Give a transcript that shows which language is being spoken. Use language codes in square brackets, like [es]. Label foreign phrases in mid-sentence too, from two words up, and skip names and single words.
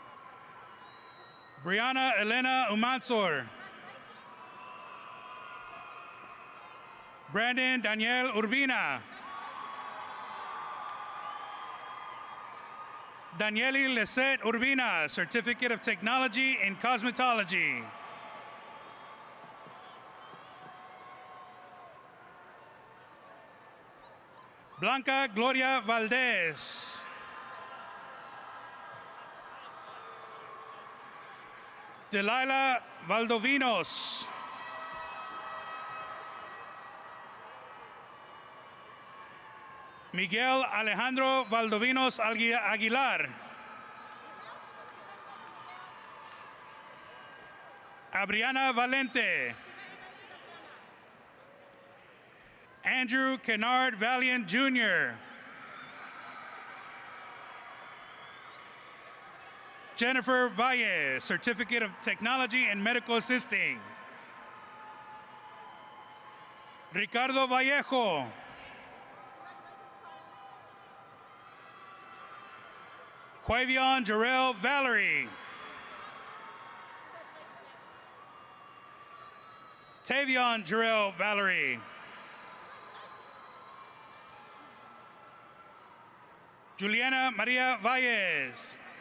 [en] Brianna Elena Umansor. Brandon Daniel Urbina. Danieli Lisette Urbina, Certificate of Technology in Cosmetology. Blanca Gloria Valdez. Delilah Valdovinos. Miguel Alejandro Valdovinos Aguilar. Abriana Valente. Andrew Kennard Valiant Jr. Jennifer Valle, Certificate of Technology in Medical Assisting. Ricardo Vallejo. Quavion Jarrell Valerie. Tavion Jarrell Valerie. Juliana Maria Valles.